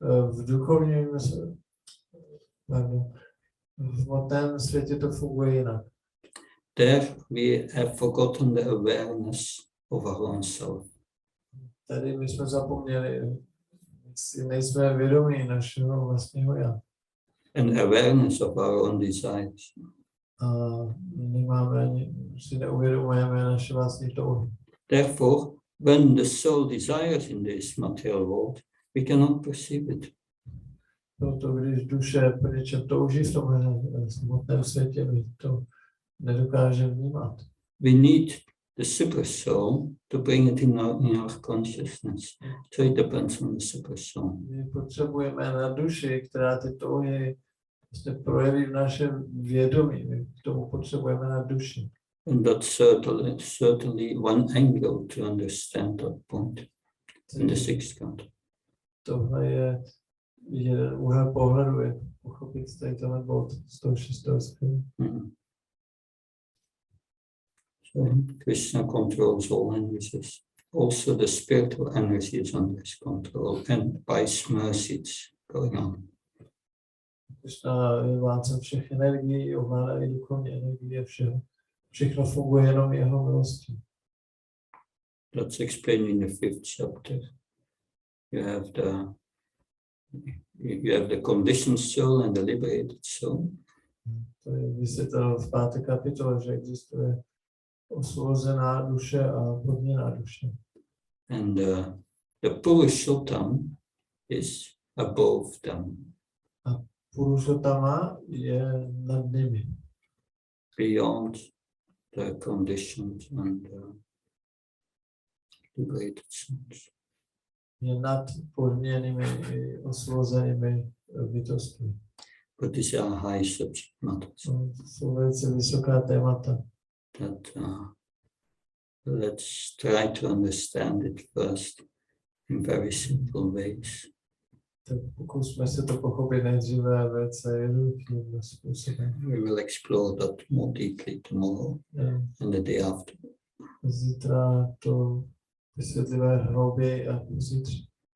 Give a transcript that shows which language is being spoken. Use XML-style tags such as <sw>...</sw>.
<cs>v duchovním v hmotném světě to funguje jinak.</cs> <en>There we have forgotten the awareness of our own self.</en> <cs>Tady my jsme zapomněli, si nejsme vědomí našeho vlastního já.</cs> <en>And awareness of our own desires.</en> <cs>A nemáme ani, si neuvědomujeme naše vlastní touhy.</cs> <en>Therefore, when the soul desires in this material world, we cannot perceive it.</en> <cs>Proto když duše po něčem touží v tomhle hmotném světě, my to nedokážeme vnímat.</cs> <en>We need the super soul to bring it in our consciousness. So it depends on the super soul.</en> <cs>My potřebujeme na duši, která ty touhy vlastně projeví v našem vědomí. My k tomu potřebujeme na duši.</cs> <en>And that's certainly one angle to understand that point in the sixth count.</en> <cs>Tohle je jeden úhel pohledu, jak pochopit tady tenhle bod z toho 6. skvělu.</cs> <en>So Krishna controls all energies. Also the spiritual energy is under his control, and by his mercy it's going on.</en> <cs>Krishna je vládcem všech energií, ovládá i duchovní energie všeho. Všechno funguje jenom jeho milostí.</cs> <en>That's explained in the 5th chapter. You have the conditioned soul and the liberated soul.</en> <cs>To je vysvětleno v 5. kapitole, že existuje osvobozená duše a podměná duše.</cs> <en>And the Purushottam is above them.</en> <cs>A Purušottama je nad nimi.</cs> <en>Beyond the conditioned and liberated souls.</en> <cs>Je nad podměnými i osvobozenými bytostmi.</cs> <en>But these are high subject matters.</en> <cs>To jsou velice vysoká témata.</cs> <en>That let's try to understand it first in very simple ways.</en> <cs>Tak pokusme se to pochopit nejdříve velice jednoduchým způsobem.</cs> <en>We will explore that more deeply tomorrow and the day after.</en> <cs>Zítra to vysvětlíme hlouběji a zítří.</cs>